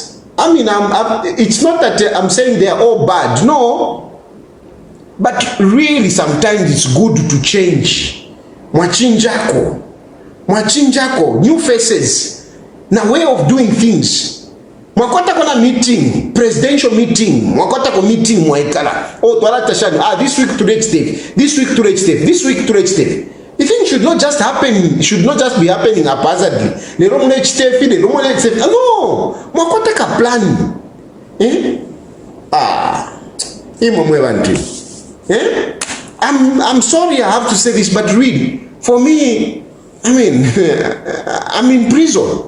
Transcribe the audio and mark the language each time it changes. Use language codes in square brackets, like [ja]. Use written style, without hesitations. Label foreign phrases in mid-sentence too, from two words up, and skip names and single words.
[en] I mean, it's not that I'm saying they are all bad. No. But really, sometimes it's good to change. Mwachinjako, new faces, na way of doing things. [bem] Mwakota kona [en] meeting, presidential meeting, [bem] mwakota ko meeting mwaikala. Oh, twalata shani. [en] This week to next day. The thing should not just happen. Should not just be happening haphazardly. [bem] No, mwakota ka plan. [en] I'm sorry I have to say this, but really, for me, I mean, I'm in prison.